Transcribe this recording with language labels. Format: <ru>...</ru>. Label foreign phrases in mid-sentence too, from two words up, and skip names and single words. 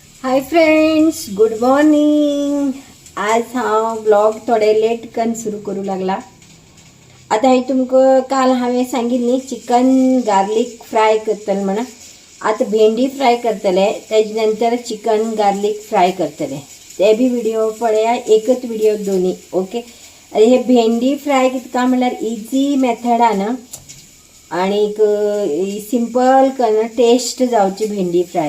<en>hi friends, good morning.</en> <kok>आज हा ब्लॉग थोडे लेट कन सुरू करू लागला. आता हे तुमका काल हांवें सांगिल्ली चिकन गार्लिक फ्राय करतले म्हणून. आता भेंडी फ्राय करतले, त्याच्या नंतर चिकन गार्लिक फ्राय करतले. ते बी व्हिडिओ पळया, एकच व्हिडिओ दोन्ही. ओके. हे भेंडी फ्राय कितका म्हणल्यार</kok> <en>easy method</en> <kok>आहे ना, आणि सिंपल कन टेस्ट जावची भेंडी फ्राय.</kok>